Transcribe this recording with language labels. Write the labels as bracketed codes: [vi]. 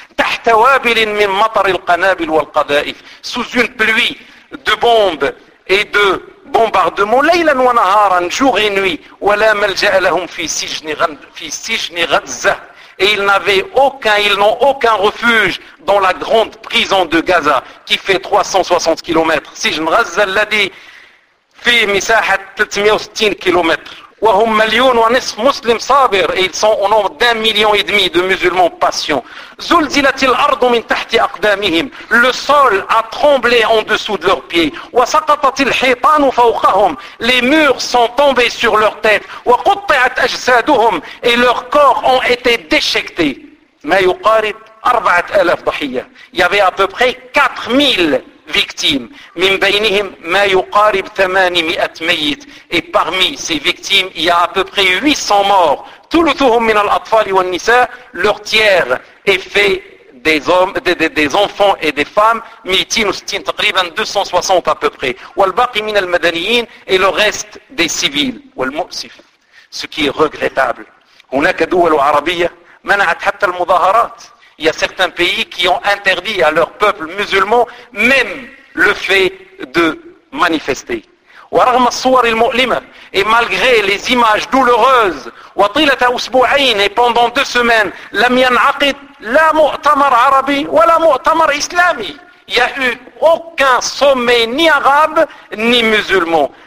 [ar] تحت وابل من مطر القنابل والقذائف, [fr] sous une pluie de bombes et de bombardements, [ar] ليلا ونهارا, [fr] jour et nuit, [ar] ولا ملجأ لهم في سجن غزة, [fr] et ils n'ont aucun refuge dans la grande prison de Gaza qui fait 360 km. [ar] سجن غزة الذي في مساحة 360 km. وهم مليون ونصف مسلم صابر, [fr] et ils sont au nombre d'un million et demi de musulmans patients. [ar] زلزلت الأرض من تحت أقدامهم, [fr] le sol a tremblé en dessous de leurs pieds. [ar] وسقطت الحيطان فوقهم, [fr] les murs sont tombés sur leur tête. [ar] وقطعت أجسادهم, [fr] et leurs corps ont été déchiquetés. [ar] ما يقارب 4000 ضحية, [fr] il y avait à peu près 4000 victimes. [ar] من بينهم ما يقارب 800 ميت, [fr] et parmi ces victimes il y a à peu près 800 morts. [ar] ثلثهم من الأطفال والنساء, [fr] leur tiers est fait des hommes, des enfants et des femmes. 260 تقريبا, 260 à peu près. [ar] والباقي من المدنيين, [fr] et le reste des civils. [ar] والمؤسف, [fr] ce qui est regrettable. [ar] هناك دول عربية منعت حتى المظاهرات. [fr] Il y a certains pays qui ont interdit à leur peuple musulman même le fait de manifester. [ar] ورغم الصور المؤلمة, [fr] et malgré les images douloureuses, [ar] وطيلة أسبوعين, [fr] et pendant deux semaines, [ar] لم ينعقد لا مؤتمر عربي ولا مؤتمر إسلامي, [fr] il n'y a eu aucun sommet ni arabe ni musulman.